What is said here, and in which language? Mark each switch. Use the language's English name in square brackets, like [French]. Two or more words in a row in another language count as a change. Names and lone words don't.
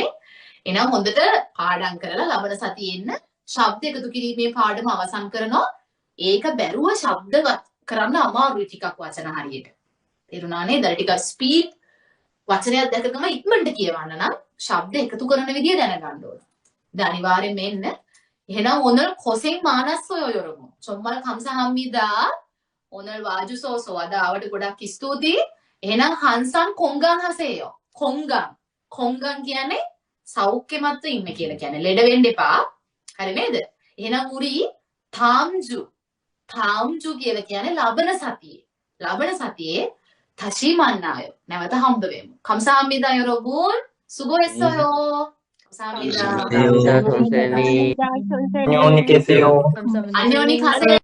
[Sinhala] එහෙනම් හොඳට පාඩම් කරලා ලබන සතියේ එන්න ශබ්ද එකතු කිරීමේ පාඩම අවසන් කරනවා. ඒක බැරුව ශබ්ද කරන්න අමාරුයි ටිකක් වචන හරියට. තේරුණා නේද? ටිකක් ස්පීඩ් වචනයක් දැකගම ඉක්මනට කියවන්න නම් ශබ්ද එකතු කරන විදිය දැනගන්න ඕන. දැන් අනිවාර්යෙන් මෙන්න. එහෙනම් [Korean] 오늘 고생 많았어요 여러분. 정말 감사합니다. 오늘 와주셔서 와다වට [Sinhala] ගොඩක් ස්තුතියි. [Korean] එහෙනම් 항상 건강하세요. [Sinhala] 건강 කියන්නේ සෞඛ්‍යමත්ව ඉන්න කියලා කියන්නේ. ලෙඩ වෙන්න එපා. හරි නේද? එහෙනම් [Korean] 우리 다음 주 [Sinhala] කියලා කියන්නේ ලබන සතියේ [Korean] 다시 만나요. [Sinhala] නැවත හම්බ වෙමු. [Korean] 감사합니다 여러분. 수고했어요. 감사합니다. 감사합니다, 선생님. 안녕히 계세요. 안녕히 가세요.